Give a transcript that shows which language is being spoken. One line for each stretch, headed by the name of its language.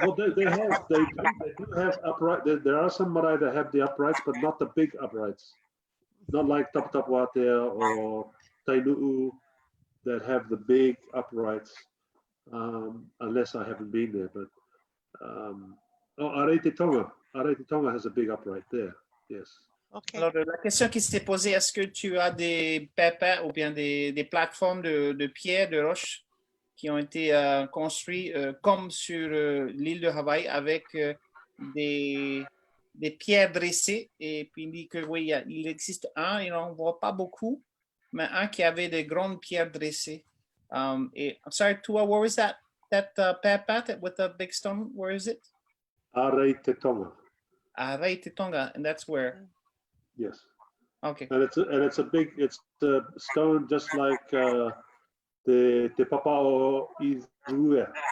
English: Well, they do have upright. There are some marae that have the uprights, but not the big uprights. Not like Tapu Vatea or Tainu'u. that have the big uprights, unless I haven't been there. But Aretetonga has a big upright there. Yes. Okay.
French: Alors, la question qui s'est posée, est-ce que tu as des pépins ou bien des plateformes de pierre, de roches qui ont été construits comme sur l'île de Hawaï avec des pierres dressées? Et puis il dit que oui, il existe un, et on ne voit pas beaucoup, mais un qui avait de grandes pierres dressées.
English: Et, I'm sorry, Tua, where was that pépin with the big stone? Where is it? Aretetonga. Aretetonga, and that's where? Yes. Okay. And it's a stone just like the Papao Izue.